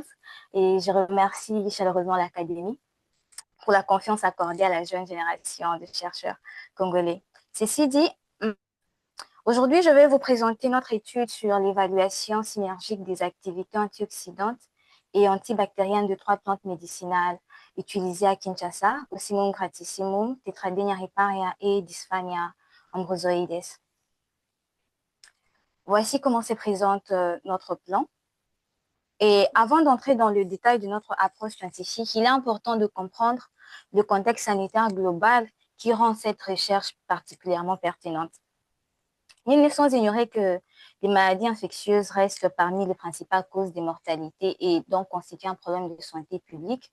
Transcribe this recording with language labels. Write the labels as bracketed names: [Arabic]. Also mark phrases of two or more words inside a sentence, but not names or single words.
[French] Et je remercie chaleureusement l'Académie pour la confiance accordée à la jeune génération de chercheurs congolais. Ceci dit, aujourd'hui, je vais vous présenter notre étude sur l'évaluation synergique des activités antioxydantes et antibactériennes de 3 plantes médicinales utilisées à Kinshasa, Ocimum gratissimum, Tetradenia riparia et Dysphania ambrosoides. Voici comment se présente notre plan. Et avant d'entrer dans le détail de notre approche scientifique, il est important de comprendre le contexte sanitaire global qui rend cette recherche particulièrement pertinente. Il n'est sans ignorer que les maladies infectieuses restent parmi les principales causes de mortalité et donc constituent un problème de santé publique.